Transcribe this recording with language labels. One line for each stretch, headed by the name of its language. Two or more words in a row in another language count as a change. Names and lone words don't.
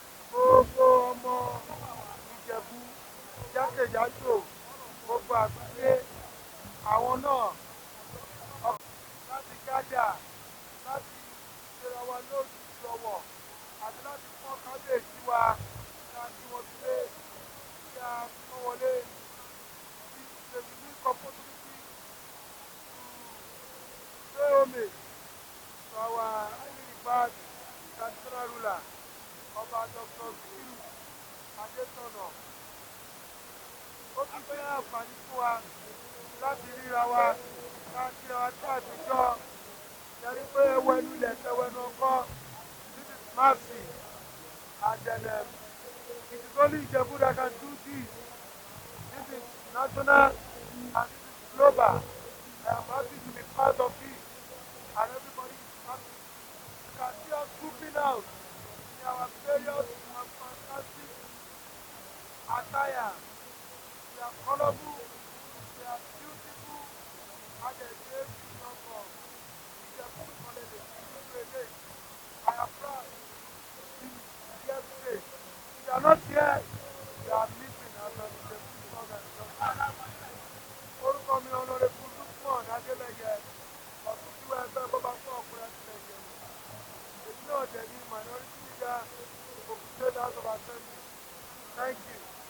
Yoruba: Gbogbo ọmọ Ìjẹ̀bú jákèjádò, gbogbo àgbáyé, àwọn náà láti gádà, láti ṣera wa lójú lọ́wọ́, àti láti pọ́n kábíyèsí wa, kí a kí wọn sílé, kí a pọ́n wọlé.
English: It's a unique opportunity to pay homage to our highly regarded traditional ruler, Ọba Doctor Sikiru Adétọ̀nà.
Yoruba: Ó tún jẹ́ àǹfààní fún wa láti ríra wa, ká kíra wa tí àtijọ́. Ẹ rí pé ẹwẹ́ nílẹ̀, ẹwẹ́ ní ọkọ́.
English: This is massive. And then, um, it is only Ijebu that can do this. This is national and this is global. I am happy to be part of it. And everybody is happy. You can see us trooping out in our various and fantastic attire. We are colorful, we are beautiful, and there is a big number. Ijebu is one of the few places. I am proud to be here today. If you are not here, you are missing out on Ijebu song and culture.
Yoruba: Orúkọ mi Honorable Lukman Adeleye, ọ̀tún tí wọ́n ẹgbẹ́ Bọ́bakúwà ọkùnrin Akilẹ̀ Ìjẹ̀bú. Èyí náà dẹ̀ ní
English: minority leader of the State House of Assembly. Thank you.